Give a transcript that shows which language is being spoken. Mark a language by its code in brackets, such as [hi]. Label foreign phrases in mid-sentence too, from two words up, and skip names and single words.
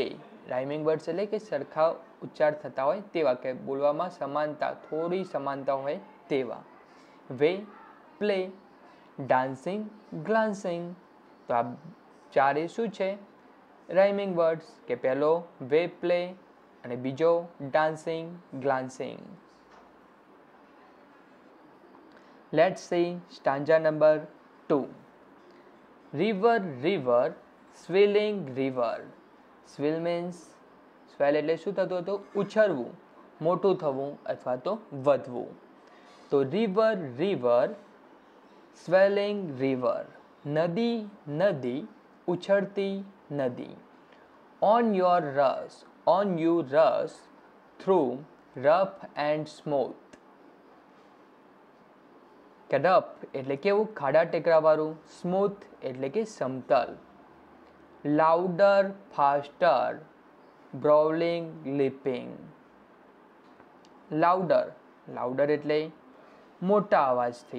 [en] rhyming words [gu] એટલે કે સરખા ઉચ્ચાર થતા હોય તેવા, કે બોલવામાં સમાનતા, થોડી સમાનતા હોય તેવા. [en] way, play, dancing, glancing. [gu] તો આ ચારે શું છે? [en] rhyming words, [gu] કે પહેલો [en] way play [gu] અને બીજો [en] dancing glancing. Let's see stanza number 2. River, river, swelling river. Swell means, swell [gu] એટલે શું થતું હતું? ઉછળવું, મોટું થવું અથવા તો વધવું. તો [en] river, river, swelling river, [gu] નદી, નદી, ઉછળતી નદી. [en] On your rush, on you rush through rough and smooth. [gu] કે રફ એટલે કેવું? ખાડા ટેકરાવાળું. સ્મૂથ એટલે કે સમતલ. [en] louder, faster, brawling, leaping. louder, louder [gu] એટલે મોટા અવાજથી.